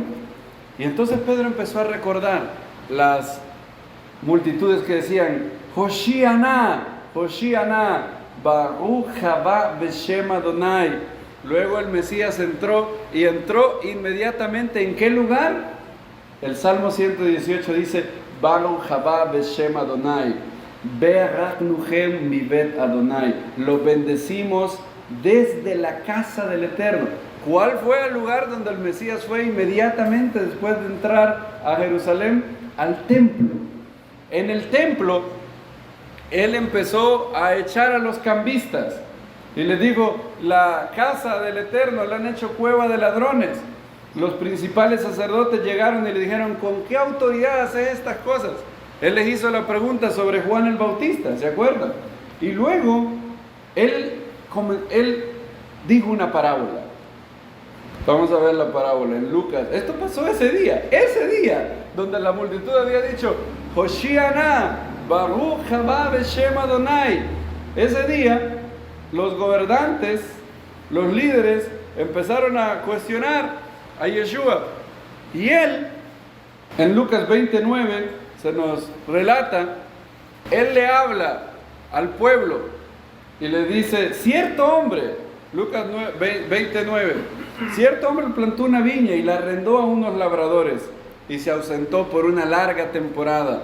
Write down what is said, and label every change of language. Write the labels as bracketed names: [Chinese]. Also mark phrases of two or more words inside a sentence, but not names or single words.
[Spanish] Y entonces Pedro empezó a recordar las multitudes que decían: [Hebrew] הושענא, הושענא, ברוך הבא בשם אדוני. [Spanish] Luego el Mesías entró inmediatamente. ¿En qué lugar? El Salmo 118 dice: [Hebrew] ברוך הבא בשם אדוני, ברכנוכם מבית אדוני. [Spanish] Lo bendecimos desde la casa del Eterno. ¿Cuál fue el lugar donde el Mesías fue inmediatamente después de entrar a Jerusalén? Al templo. En el templo, él empezó a echar a los cambistas y les dijo: la casa del Eterno la han hecho cueva de ladrones. Los principales sacerdotes llegaron y le dijeron: ¿con qué autoridad hace estas cosas? Él les hizo la pregunta sobre Juan el Bautista, ¿se acuerdan? Y luego él dijo una parábola. Vamos a ver la parábola en Lucas. Esto pasó ese día donde la multitud había dicho: [Hebrew] הושענא, ברוך הבא בשם אדוני. [Spanish] Ese día los gobernantes, los líderes, empezaron a cuestionar a Yeshua. Y él, en Lucas 29, se nos relata Él le habla al pueblo y le dice, cierto hombre, Lucas 29, cierto hombre plantó una viña y la arrendó a unos labradores y se ausentó por una larga temporada.